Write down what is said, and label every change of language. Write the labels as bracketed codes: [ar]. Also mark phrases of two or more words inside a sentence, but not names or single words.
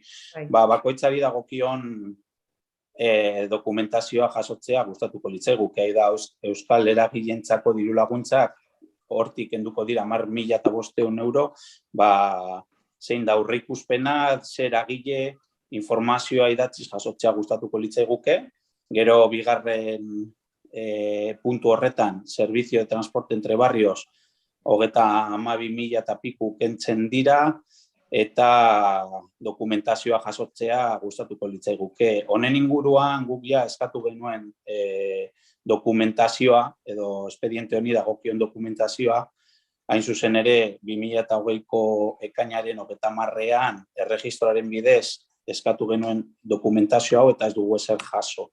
[eu] Bakoitzari dagokion dokumentazioa jasotzea gustatuko litzaiguke, da Euskal Eragileentzako diru laguntzak hortik kenduko dira 10.500 euro, zein da aurreikuspena, zer eragile, informazioa idatziz jasotzea gustatuko litzaiguke. Gero bigarren puntu horretan, [es] servizio de transporte entre barrios, [eu] 32.000 eta piku kentzen dira, eta dokumentazioa jasotzea gustatuko litzaiguke. Honen inguruan guk ja eskatu genuen dokumentazioa, edo expediente honi dagokion dokumentazioa, hain zuzen ere 2020ko ekainaren 30ean erregistroaren bidez eskatu genuen dokumentazio hau eta ez dugu ezer jaso.